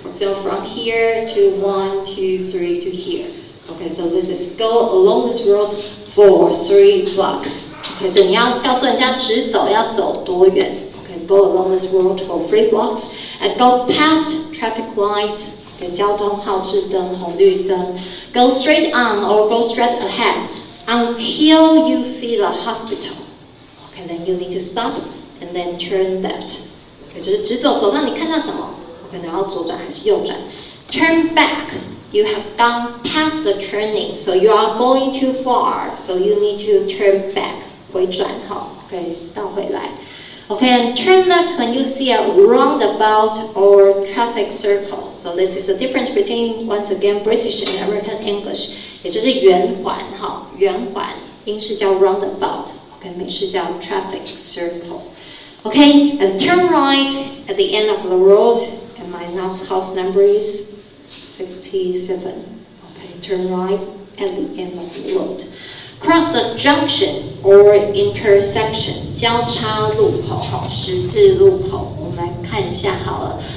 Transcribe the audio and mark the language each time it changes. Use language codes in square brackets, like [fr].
[en] So from here to 1, 2, 3 to here. Okay, so this is go along this road for 3 blocks. Okay, so [zh] 你要告诉人家直走要走多远 [en] Okay, go along this road for 3 blocks and go past traffic lights. [zh] Okay, 交通号志灯、红绿灯。 [en] Go straight on or go straight ahead until you see the hospital. Okay, then you need to stop and then turn left. [zh] Okay, 就是直走，走到你看到什么 Okay, 然后左转还是右转 [en] Turn back. You have gone past the turning, so you are going too far. So you need to turn back. [zh] 回转哈 [en] Okay, [zh] 倒回来 [en] Okay, and turn left when you see a roundabout or traffic circle. So this is the difference between once again British and American English， [zh] 也就是圆环哈，圆环，英式叫 [en] roundabout，OK， [zh] 美式叫 [en] traffic circle。Okay, and turn right at the end of the road, and my house number is 67. Okay, turn right at the end of the road. Cross the junction or intersection, [zh] 交叉路口哈，十字路口，我们来看一下好了。